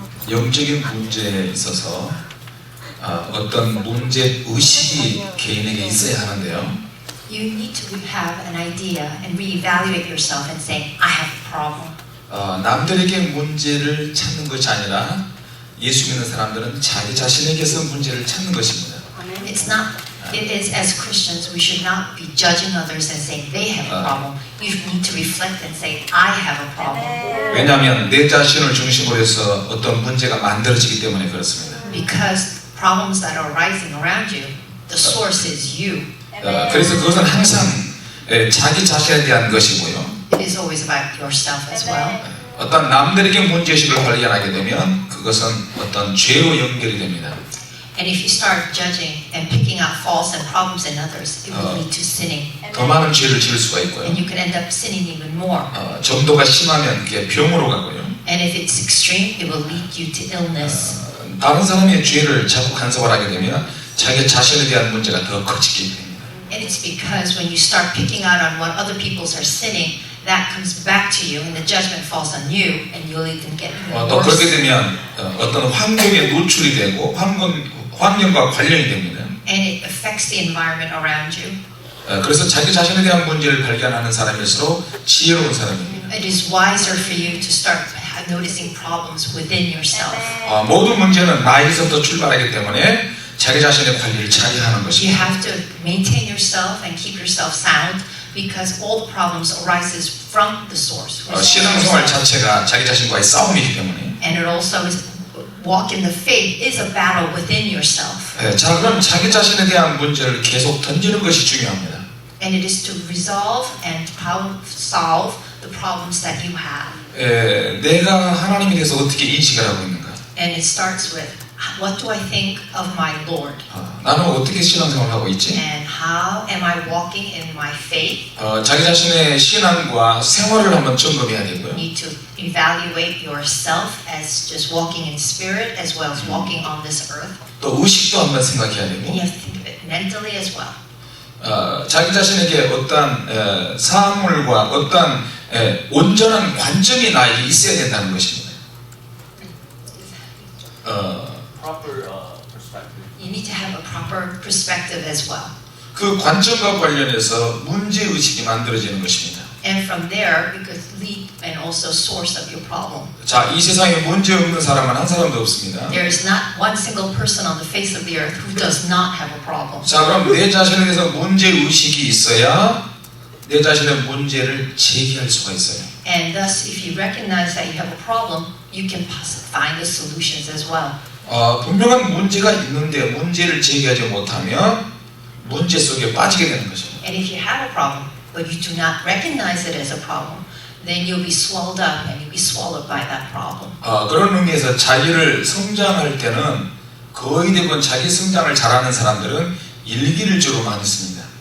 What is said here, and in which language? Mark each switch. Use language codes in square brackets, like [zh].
[ko] 영적인 문제에 있어서 어떤 문제 의식이 개인에게 있어야 하는데요. [en] You need to have an idea and reevaluate yourself and say, I have a problem. [ko] 남들에게 문제를 찾는 것이 아니라 예수 믿는 사람들은 자기 자신에게서 문제를 찾는 것입니다. [en] It's not. It is as Christians, we should not be judging others and saying they have a problem. You need to reflect and say, I have a problem. [ko] 왜냐하면 내 자신을 중심으로 해서 어떤 문제가 만들어지기 때문에 그렇습니다. [en] Because problems that are rising around you, the source is you. [ko] 그래서 그것은 항상 자기 자신에 대한 것이고요. [en] It is always about yourself as well. [ko] 어떤 남들에게 문제의식을 발견하게 되면 그것은 어떤 죄로 연결이 됩니다. [en] And if you start judging and picking out faults and problems in others, it will lead to sinning. [ko] 더 많은 죄를 지을 수가 있고요. [en] And you can end up sinning even more. [ko] 정도가 심하면 그게 병으로 가고요. [en] And if it's extreme, it will lead you to illness. [ko] 다른 사람의 죄를 자꾸 간섭을 하게 되면 자기 자신에 대한 문제가 더 커지게 됩니다. [en] And it's because when you start picking out on what other people are sinning, that comes back to you and the judgment falls on you and you'll even get even [ko] 또 그렇게 [en] worse. [ko] 되면 어떤 환경에 노출이 되고 환경과 관련이 됩니다. [en] And it affects the environment around you. [ko] 그래서 자기 자신에 대한 문제를 발견하는 사람일수록 지혜로운 사람입니다. [en] It is wiser for you to start noticing problems within yourself. [ko] 모든 문제는 나에게서부터 출발하기 때문에 자기 자신의 관리를 잘 하는 [en] You [ko] 것입니다. [en] have to maintain yourself and keep yourself sound because all the problems arises from the source. [ko] 신앙생활 자체가 자기 자신과의 싸움이기 때문에. [en] And it also is walk in the faith is a battle within yourself. [ko] 자, 그럼 자기 자신에 대한 문제를 계속 던지는 것이 중요합니다. [en] And it is to resolve and solve the problems that you have. [ko] 내가 하나님에 대해서 어떻게 인식을 하고 있는가? [en] And it starts with what do I think of my Lord? [ko] 나는 어떻게 신앙생활을 하고 있지? [en] And how am I walking in my faith? [ko] 자기 자신의 신앙과 생활을 한번 점검해야 되고요. [en] You need to evaluate yourself as just walking in spirit as well as walking on this earth. [ko] 또 의식도 한번 생각해야 [en] And [ko] 되고 [en] you have to think of it mentally as well. [ko] 자기 자신에게 어떠한 사물과 어떠한 온전한 관점이 나에게 있어야 된다는 것입니다. [en] proper perspective. You need to have a proper perspective as well. [ko] 그 관점과 관련해서 문제의식이 만들어지는 것입니다. [en] And from there, you could lead and also source of your problem. [ko] 자, 이 세상에 문제 없는 사람은 한 사람도 없습니다. [en] There is not one single person on the face of the earth who does not have a problem. [ko] 자, 그럼 내 자신에 대해서 문제의식이 있어야 내 자신의 문제를 제기할 수가 있어요. [en] And thus, if you recognize that you have a problem, you can find the solutions as well. [ko] 분명한 문제가 있는데 문제를 제기하지 못하면 문제 속에 빠지게 되는 것입니다. [en] And if you have a problem, but you do not recognize it as a problem, then you'll be swallowed up and you'll be swallowed by that problem. [ko] 그런 의미에서 자기를 성장할 때는 거의 대부분 자기 성장을 잘하는 사람들은 일기를 주로 많이 씁니다.